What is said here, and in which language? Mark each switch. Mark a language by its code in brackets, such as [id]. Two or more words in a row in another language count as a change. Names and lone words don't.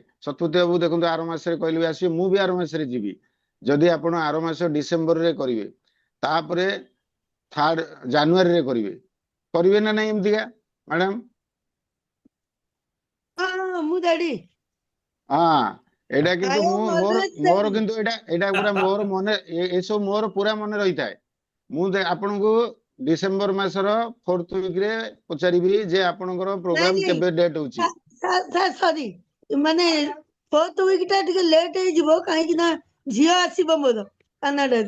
[or] ଶତପଥୀ ବାବୁ ଦେଖନ୍ତୁ ଆର ମାସରେ କହିଲେ ବି ଆସିବେ, ମୁଁ ବି ଆର ମାସରେ ଯିବି। ଯଦି ଆପଣ ଆର ମାସ ଡିସେମ୍ବରରେ କରିବେ, ତାପରେ 3rd ଜାନୁଆରୀରେ କରିବେ ନା ନାଇଁ ଏମିତିକା ମ୍ୟାଡାମ? ହଁ ମୁଁ ରେଡି। ହଁ, ଏଇଟା କିନ୍ତୁ [en] I am [or] ମୋର [en] always [or] ମୋର [en] ready. [or] କିନ୍ତୁ ଏଇଟା ପୁରା ମୋର ମନେ, ଏସବୁ ମୋର ପୁରା ମନେ ରହିଥାଏ। ମୁଁ ଆପଣଙ୍କୁ ଡିସେମ୍ବର ମାସର 4th ୱିକରେ ପଚାରିବି ଯେ ଆପଣଙ୍କର ନାଇଁ ପ୍ରୋଗ୍ରାମ ନାଇଁ କେବେ ଡେଟ୍ ହଉଛି। [en] sir sorry, [or] ମାନେ 4th ୱିକ୍ ଟା ଟିକେ ଲେଟ୍ ହେଇଯିବ, କାହିଁକି ନା ଝିଅ ଆସିବ ମୋର କାନାଡାରୁ।